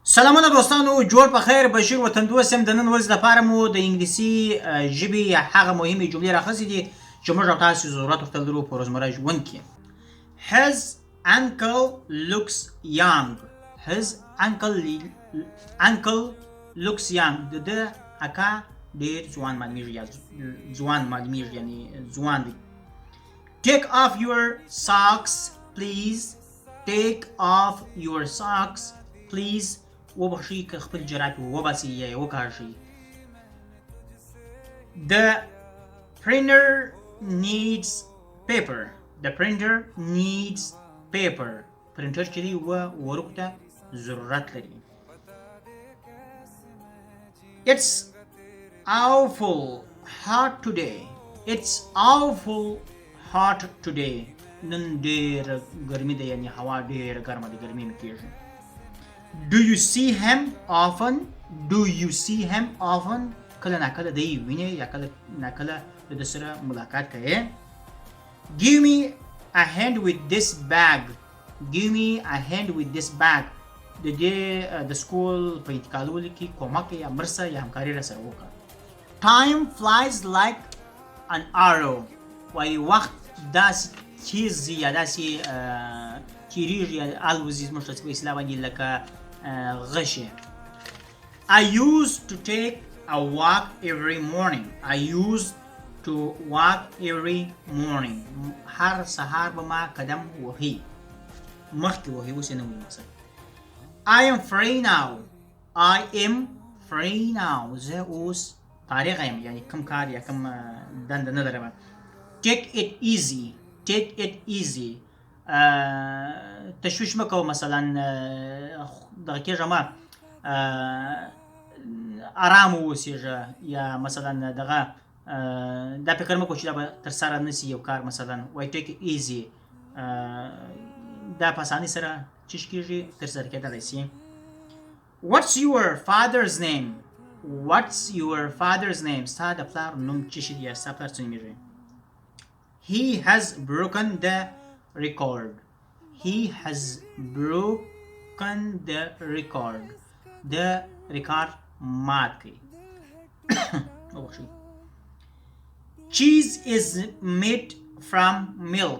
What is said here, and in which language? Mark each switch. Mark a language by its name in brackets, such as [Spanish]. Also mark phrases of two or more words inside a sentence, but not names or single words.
[Pashto] سلامونه دوستانو، جوړ په خیر. بشیر وطندوست یم. د نن ورځې لپاره مو د انګلیسي ژبې هغه مهمې جملې راخیستې دي چې موږ او تاسو ضرورت ورته لرو په روزمره ژوند کې. [English] His uncle looks young. His uncle looks young. [Pashto] د ده اکا ډېر ځوان معلومیږي، یعنې ځوان دی. [English] Take off your socks please. Take off your socks please. [Pashto] وبخښئ که خپل جرابې وباسئ یا یې وکاږئ. [English] The printer needs paper. The printer needs paper. [Pashto] پرنټر چې دی ورقو ته ضرورت لري. [English] It's awful hot today. It's awful hot today. [Pashto] نن ډېره ګرمي ده، یعنې هوا ډېره ګرمه ده، ګرمي مې کېږي. [English] Do you see him often? Do you see him often? [Pashto] کله ناکله دی وینئ یا کله ناکله د ده سره ملاقات کوئ. [English] Give me a hand with this bag. Give me a hand with this bag. [Pashto] د دې د سکول په انتقالولو کې کومک یا مرسته یا همکاري راسره وکړه. [English] Time flies like an arrow. [Pashto] وایي وخت داسې تیز یا داسې تیریږي یا الوزي زموږ په اصطلاح باندې لکه غشی. [English] I used to take a walk every morning. I used to walk every morning. [Pashto] هر سهار به ما قدم وهي، مخکې وهي، اوس یې نه وهي مثلا. [English] I am free now. I am free now. [Pashto] زه اوس فارغه یم، یعنې کوم کار یا کوم دنده نه لرم. [English] Take it easy. Take it easy. [Pashto] تشویش مه کوه، مثلا دغه کېږه مه، ارام واوسېږه، یا مثلا دغه دا فکر مه کوه چې دا به ترسره نه سي یو کار. مثلا وایي [English] take it easy, [Pashto] دا په اسانۍ سره چیش کېږي، ترسره کېدلی سي. [English] What's your father's name? What's your father's name? [Pashto] ستا د پلار نوم څه شي دی یا ستا پلار څه نومېږي؟ [English] He has broken the record. He has broken the record. The record [Pashto] مات کړي. [English] Cheese is made from milk.